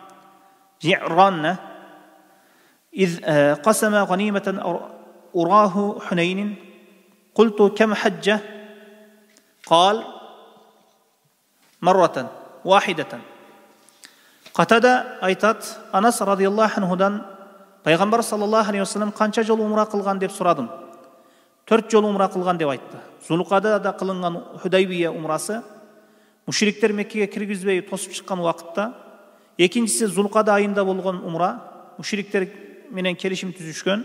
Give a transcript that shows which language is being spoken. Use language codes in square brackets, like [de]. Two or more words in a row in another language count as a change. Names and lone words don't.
[ar] إذ قسم غنيمة أراه حنين قلت كم حجة قال مرة واحدة. [ky] Катада айтат, Анас радияллаху анхудан Пайгамбар [ar] صلى الله عليه وسلم [ky] канча жолу умра кылган деп сурадым. 4 жолу умра кылган деп айтты. Зулкадада кылынган Худайбия умрасы мушриктер Меккеге киргизбей тосуп чыккан убакытта, экинчиси Зулкада айында болгон умра, мушриктер менен келишим түзүшкөн.